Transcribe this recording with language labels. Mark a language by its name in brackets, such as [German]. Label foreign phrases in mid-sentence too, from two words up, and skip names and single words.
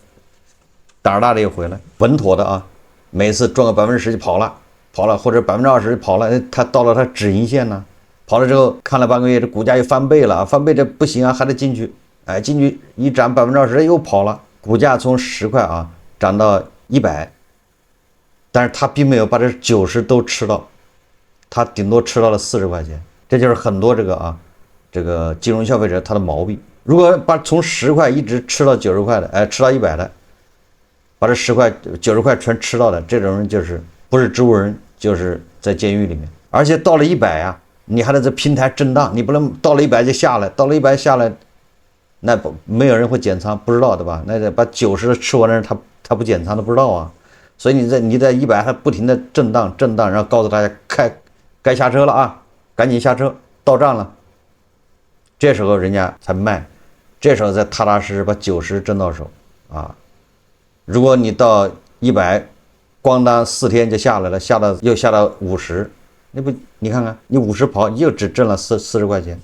[Chinese] 膽兒大的又回來，穩妥的啊，每次賺個10%就跑了，或者20%就跑了，他到了他止盈線呢，跑了之後看了半個月，這股價又翻倍了，翻倍這不行啊，還得進去，哎，進去一漲20%又跑了，股價從10塊啊漲到100，但是他並沒有把這90都吃到，他頂多吃到了40塊錢，這就是很多這個金融消費者他的毛病。如果把從10塊一直吃到90塊的，哎，吃到100的。把這10塊、90塊全吃到的這種人，就是不是植物人，就是在監獄裡面。而且到了100啊，你還得在平台震盪，你不能到了100就下來，到了100下來，那沒有人會減倉，不知道對吧？那得把90的吃完的人，他不減倉都不知道啊。所以你在100還不停的震盪，然後告訴大家該下車了啊，趕緊下車，到站了。這時候人家才賣，這時候才踏踏實實把90掙到手啊。如果你到100，咣當4天就下來了，又下到50，你看看你50跑，你又只掙了40塊錢。